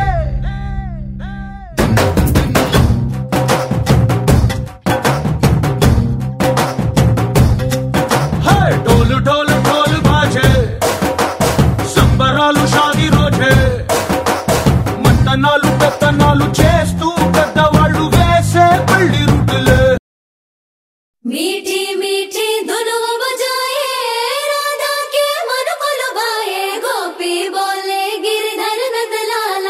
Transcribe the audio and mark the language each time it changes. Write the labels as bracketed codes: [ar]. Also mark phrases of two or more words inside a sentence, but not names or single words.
[te] డోలు డోలు డోలు బాజే సంబరాలు షాదీ రోజే మంతనాలు పెత్తనాలు చేస్తూ పెద్దవాళ్ళు వేసే పెళ్లి రుడ్డులే [hi] मीठी मीठी धुनों बजाए राधा के मन को लुभाए गोपी बोले गिरधर नंदलाला